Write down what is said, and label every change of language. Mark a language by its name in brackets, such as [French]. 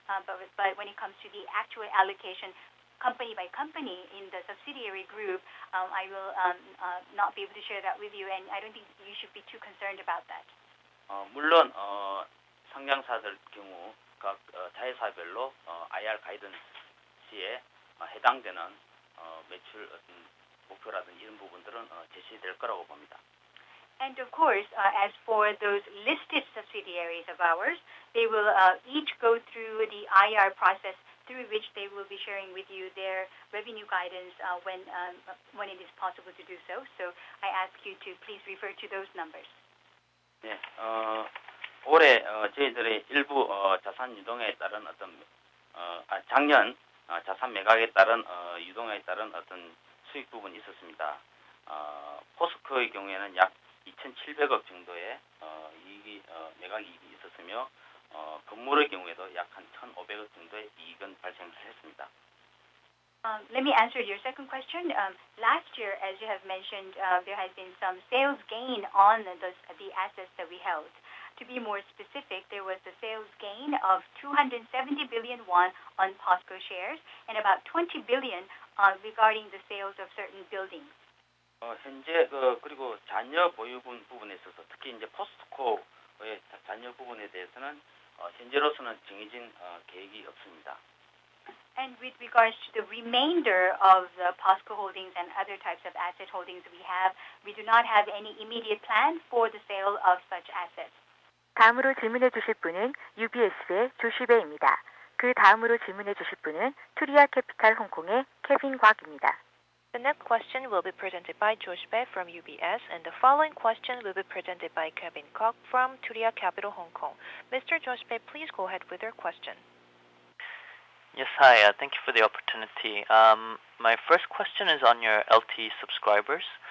[English] But when it comes to the actual allocation, company by company in the subsidiary group, I will not be able to share that with you, and I don't think you should be too concerned about that. [Korean] 물론 상장사들 경우 각 자회사별로 IR 가이던스에 해당되는 매출 어떤 목표라든지 이런 부분들은 제시될 거라고 봅니다. [English] And of course, as for those listed subsidiaries of ours, they will each go through the IR process through which they will be sharing with you their revenue guidance when it is possible to do so. So I ask you to please refer to those numbers. [Korean] 네, 올해 저희들의 일부 자산 유동에 따른 어떤 작년 자산 매각에 따른 유동에 따른 어떤 수익 부분이 있었습니다. 포스코의 경우에는 약 2,700억 정도의 이익이 매각 이익이 있었으며 건물의 경우에도 약 한 1,500억 정도의 이익은 발생했습니다. [English] Let me answer your second question. Last year, as you have mentioned, there has been some sales gain on the assets that we held. To be more specific, there was a sales gain of 270 billion won on POSCO shares and about 20 billion regarding the sales of certain buildings. [Korean] 현재 그리고 잔여 보유 부분에 있어서 특히 이제 포스코의 잔여 부분에 대해서는 현재로서는 정해진 계획이 없습니다. [English] And with regards to the remainder of the POSCO holdings and other types of asset holdings we do not have any immediate plan for the sale of such assets. [Korean] 다음으로 질문해 주실 분은 UBS의 조시베입니다. 그 다음으로 질문해 주실 분은 투리아 캐피탈 홍콩의 케빈 곽입니다. [English] The next question will be presented by Josh Bae from UBS, and the following question will be presented by Kevin Koch from Turia Capital Hong Kong. Mr. Josh Bae, please go ahead with your question. Yes, hi. Thank you for the opportunity. My first question is on your LTE subscribers.